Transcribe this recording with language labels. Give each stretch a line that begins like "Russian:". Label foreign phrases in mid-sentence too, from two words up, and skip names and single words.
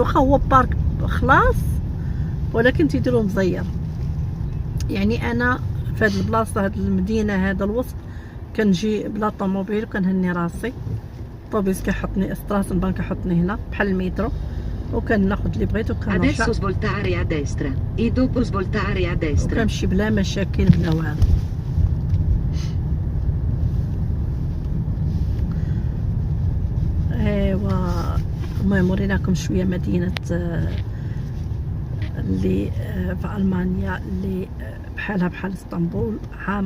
Arabic: واخا هو بارك خلاص ولكن تيديروه مزير. يعني انا في هذه البلاصه، هذه المدينه، هذا الوسط كنجي بلا طوموبيل وكنهني راسي. الطوبيس كيحطني ستراسنبان كيحطني هنا بحال المترو، وكناخذ اللي بغيت وكنمشي.
Italian: Adesso svoltare a destra e dopo svoltare a destra.
Arabic: وكنمشي بلا مشاكل بلا والو. ايوا المهم وريناكم شويه مدينه اللي في المانيا اللي بحالها بحال اسطنبول، عامره.